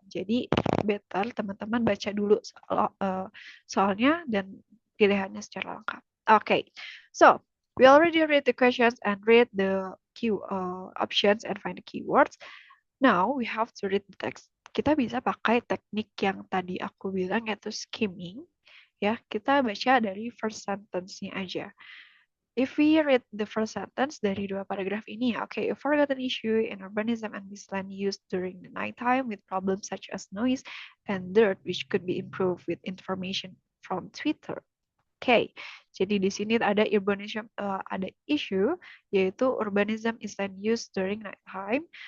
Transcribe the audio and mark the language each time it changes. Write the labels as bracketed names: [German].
[Indonesian] Jadi better teman-teman baca dulu soalnya dan pilihannya secara lengkap. [English] Okay, so we already read the questions and read the options and find the keywords. Now we have to read the text. [Indonesian] Kita bisa pakai teknik yang tadi aku bilang yaitu skimming. Ya, kita baca dari first sentence-nya aja. [English] If we read the first sentence [Indonesian] dari dua paragraf ini, [English] okay, a forgotten issue in urbanism and wasteland use during the nighttime with problems such as noise and dirt, which could be improved with information from Twitter. [Indonesian] Okay, jadi di sini ada urbanism, ada issue yaitu [English] urbanism is land use during night time.